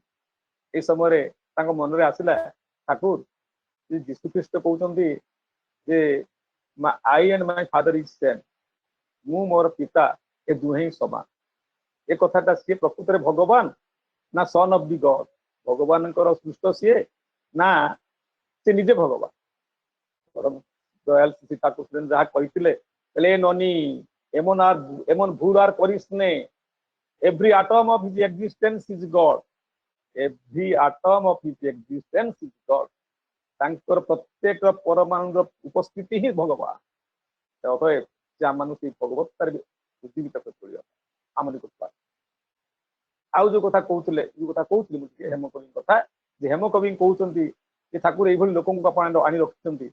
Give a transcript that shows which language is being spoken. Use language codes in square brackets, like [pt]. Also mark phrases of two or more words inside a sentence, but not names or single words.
[or] ଏଇ ସମୟରେ ତାଙ୍କ ମନରେ ଆସିଲା, ଠାକୁର ଯୀଶୁଖ୍ରୀଷ୍ଟ କହୁଛନ୍ତି ଯେ [en] I and my father is same, [or] ମୁଁ ମୋର ପିତା ଏ ଦୁହେଁ ହିଁ ସମାନ। ଏ କଥାଟା ସିଏ ପ୍ରକୃତରେ ଭଗବାନ ନା [en] son of the God? [or] ଭଗବାନଙ୍କର ସୃଷ୍ଟ ସିଏ ନା ସେ ନିଜେ ଭଗବାନ? ଦୟାଲ ଶ୍ରୀ ଠାକୁର ଯାହା କହିଥିଲେ, ହେଲେ ନନି [bn] এমন ভুল আর করিস নে, [en] every atom of his existence is God, every atom of his existence is God। [or] ତାଙ୍କର ପ୍ରତ୍ୟେକ ପରମାଣୁର ଉପସ୍ଥିତି ହିଁ ଭଗବାନ। ଅତଏବ ସେ ଆମମାନଙ୍କୁ ସେଇ ଭଗବତ୍ତାରେ ଉଦ୍ଦୀପିତ କରି ଚଳିବା ଆମକୁ କଥା। ଆଉ ଯୋଉ କଥା କହୁଥିଲେ ମୁଁ ଟିକେ ହେମକବିଙ୍କ କଥା, ଯେ ହେମକବି କହୁଛନ୍ତି ଯେ ଠାକୁର ଏଇଭଳି ଲୋକଙ୍କୁ ଆପଣ ଆଣି ରଖିଛନ୍ତି।